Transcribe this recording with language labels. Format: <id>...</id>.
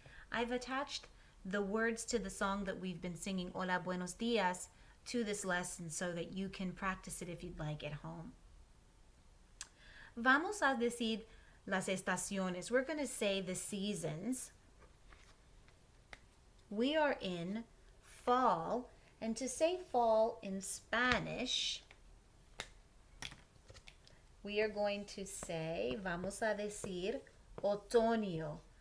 <en>I've attached the words to the song that we've been singing, Hola, buenos días, to this lesson so that you can practice it if you'd like at home.</en> <es>Vamos a decir las estaciones.</es> <en>We're going to say the seasons. We are in fall, and to say fall in Spanish, we are going to say,</en> <es>vamos a decir,</es> <en>otoño.</en>